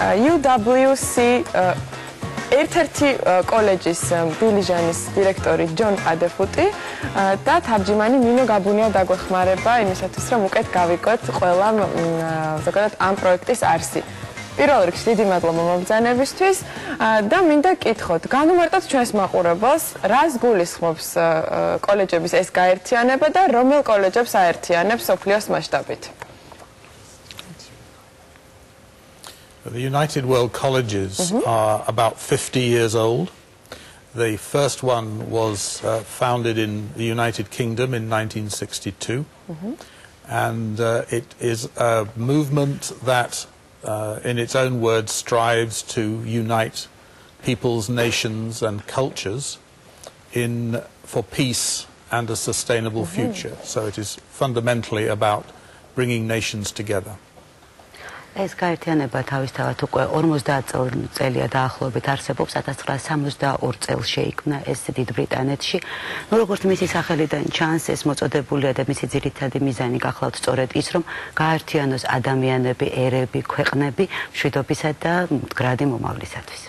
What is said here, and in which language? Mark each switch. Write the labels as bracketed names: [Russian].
[Georgian] UWC ერთ-ერთი კოლეჯის დილიჟანის დირექტორი პადეფუტი და თარჯიმანი ნინო გაბუნია დაგვეხმარება იმისათვის, რომ უკეთ გავიგოთ ყველა ზოგადად ამ პროექტის არსი. პირველ რიგში დიდი მადლობა მომბრძანებისთვის და მინდა კითხოთ, განვარტოთ ჩვენს მაყურებელს, რას გულისხმობს კოლეჯების ეს გაერთიანება და რომელ კოლეჯებს აერთიანებს მსოფლიოს მასშტაბით? [English] The United World Colleges are about 50 years old. The first one was founded in the United Kingdom in 1962, and it is a movement that in its own words, strives to unite peoples, nations and cultures for peace and a sustainable future. So it is fundamentally about bringing nations together. [Georgian] ეს გაერთიანება თავისთავად უკვე 50 წელია დაახლოებით არსებობს, 1962 წელს შეიქმნა ეს დიდ ბრიტანეთში. როგორც მისი სახელიდან ჩანს, ეს მოწოდებულია და მისი ძირითადი მიზანი გახლავთ სწორედ ის, რომ გაერთიანოს ადამიანები, ერები, ქვეყნები მშვიდობისა და მდგრადი მომავლისათვის.